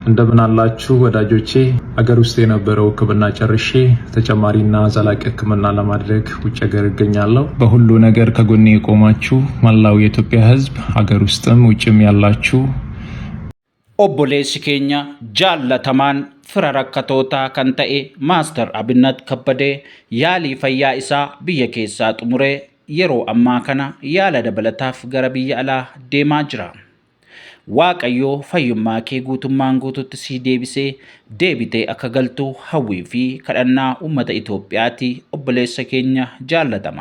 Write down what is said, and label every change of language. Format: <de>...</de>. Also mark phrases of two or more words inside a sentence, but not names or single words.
<am>እንደምን አላችሁ ወዳጆቼ አገር ውስጥ የነበረው ሕክምና ጨርሼ ተጨማሪና ዘላቂ ሕክምና ለማድረግ ውጭ ሀገር እገኛለሁ። በሁሉ ነገር ከጎኔ የቆማችሁ መላው የኢትዮጵያ ሕዝብ አገር ውስጥም ውጭም ያላችሁ</am> <om>obboleessi keenya jaallatamaan fira rakkatootaa kan ta'e Maaster Abinnat Kabbadee yaalii fayyaa isaa biyya keessaa xumuree yeroo ammaa kana yaala dabalataaf gara biyya alaa deemaa jira. Waaqayyoo fayyummaa kee guutummaan guututti sii deebisee deebitee akka galtu hawwii fi kadhannaa uummata Itoophiyaati obboleessa keenya jaallatama.</om>